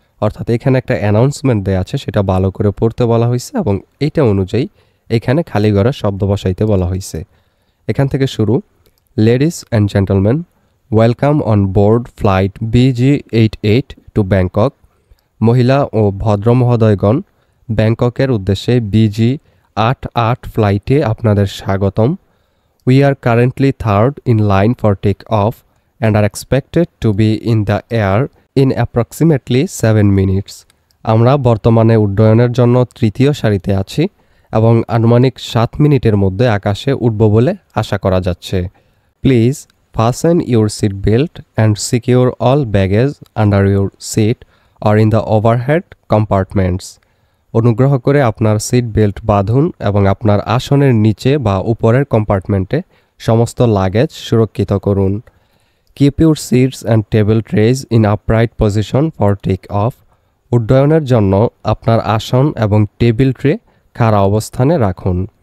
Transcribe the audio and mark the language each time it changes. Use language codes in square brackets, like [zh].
[bn] অর্থাৎ এখানে একটা অ্যানাউন্সমেন্ট দেওয়া আছে, সেটা ভালো করে পড়তে বলা হয়েছে এবং এইটা অনুযায়ী এখানে খালি ঘরে শব্দ বসাইতে বলা হয়েছে। এখান থেকে শুরু। [en] Ladies and gentleman, welcome on board flight BG88 to Bangkok. [bn] মহিলা ও ভদ্র মহোদয়গণ, ব্যাংককের উদ্দেশ্যে BG88 ফ্লাইটে আপনাদের স্বাগতম। [en] We are currently third in line for take-off and are expected to be in the air in approximately 7 minutes. [bn] আমরা বর্তমানে উড্ডয়নের জন্য তৃতীয় সারিতে আছি এবং আনুমানিক 7 মিনিটের মধ্যে আকাশে উঠব বলে আশা করা যাচ্ছে। [en] Please fasten your seat belt and secure all baggage under your seat or in the overhead compartments. [bn] অনুগ্রহ করে আপনার সিট বেল্ট বাঁধুন এবং আপনার আসনের নিচে বা উপরের কম্পার্টমেন্টে সমস্ত লাগেজ সুরক্ষিত করুন। [en] Keep your seats and table trays in upright position for take off. [bn] উড্ডয়নের জন্য আপনার আসন এবং টেবিল ট্রে খাড়া অবস্থানে রাখুন।